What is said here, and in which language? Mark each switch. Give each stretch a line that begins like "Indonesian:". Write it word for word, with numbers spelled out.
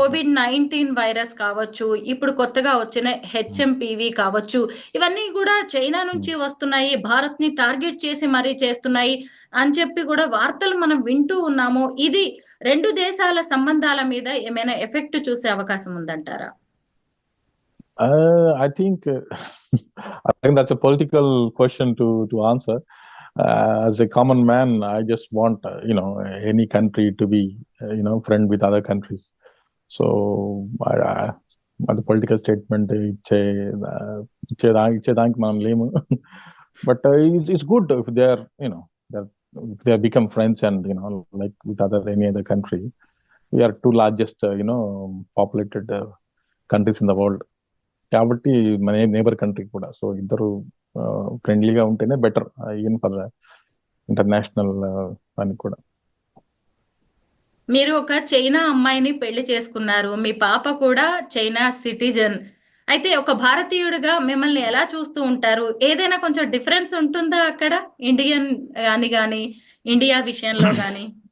Telugu: Covid nineteen virus కావచ్చు, ఇప్పుడు కొత్తగా వచ్చిన హెచ్ఎంపివి కావచ్చు, ఇవన్నీ కూడా చైనా నుంచి వస్తున్నాయి, భారత్ ని టార్గెట్ చేసి మరీ చేస్తున్నాయి అని చెప్పి కూడా వార్తలు మనం వింటూ ఉన్నాము. ఇది రెండు దేశాల సంబంధాల మీద ఏమైనా ఎఫెక్ట్ చూసే అవకాశం ఉందంటారా?
English: I think I think that's a political question to to answer. Uh, as a common man, I just want uh, you know any country to be uh, you know friend with other countries. So I, I, the political statement
Telugu: ఇచ్చే uh, ఇచ్చే దా- ఇచ్చే దానికి మనం లేము.
English: But uh, it's, it's good if they are you know they're, if they have become friends and you know like with other any other country. We are two largest uh, you know populated uh, countries in the world.
Telugu: కాబట్టి మన neighbour country కూడా. So ఇద్దరు ఫ్రెండ్లీగా ఉంటేనే better even for international దానికి కూడా. మీరు ఒక చైనా అమ్మాయిని పెళ్లి చేసుకున్నారు, మీ పాప కూడా చైనా సిటిజన్. అయితే ఒక భారతీయుడిగా మిమ్మల్ని ఎలా చూస్తూ ఉంటారు? ఏదైనా కొంచెం డిఫరెన్స్ ఉంటుందా అక్కడ ఇండియన్ అని కానీ ఇండియా విషయంలో కానీ?